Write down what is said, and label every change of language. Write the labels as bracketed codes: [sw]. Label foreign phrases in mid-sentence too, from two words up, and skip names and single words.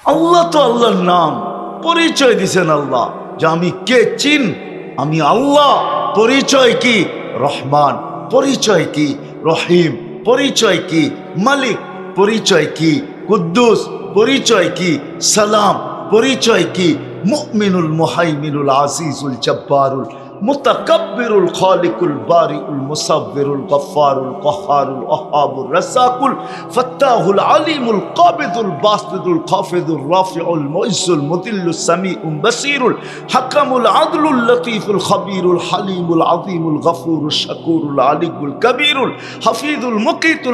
[bn] আল্লাহ তো আল্লাহর নাম, পরিচয় দিছেন আল্লাহ যে আমি কে, চিন আমি আল্লাহ। পরিচয় কি? রহমান। পরিচয় কি? রহিম। পরিচয় কি? মালিক। পরিচয় কি? কুদ্দুস। পরিচয় কি? সালাম। পরিচয় কি? [ar] المؤمن المهيمن العزيز الجبار المتكبر الخالق البارئ المصور الغفار القهار الوهاب الرزاق الفتاح العليم القابض الباسط الخافض الرافع المعز المذل السميع البصير الحكم العدل اللطيف الخبير الحليم العظيم الغفور الشكور العلي الكبير الحفيظ المقيت